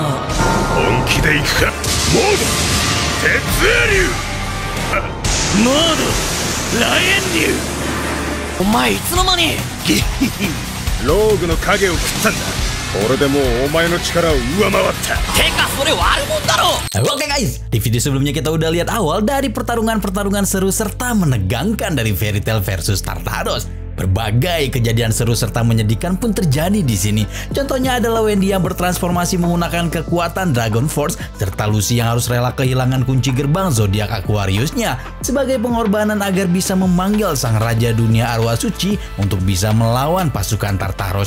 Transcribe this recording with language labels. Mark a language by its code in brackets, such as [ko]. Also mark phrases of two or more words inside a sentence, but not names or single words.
[ja] 本気でいくか。モード鉄流モードライエン流。お前いつの間にローグの影を食ったんだ。これでもうお前の力を上回った。てかそれ悪者だろ。 [id] Oke guys, di video sebelumnya kita udah lihat awal dari pertarungan seru serta menegangkan dari Fairy Tail versus Tartaros. Berbagai kejadian seru serta menyedihkan pun terjadi di sini. Contohnya adalah Wendy yang bertransformasi menggunakan kekuatan Dragon Force, serta Lucy yang harus rela kehilangan kunci gerbang zodiak Aquarius-nya sebagai pengorbanan agar bisa memanggil sang raja dunia arwah suci untuk bisa melawan pasukan Tartaros.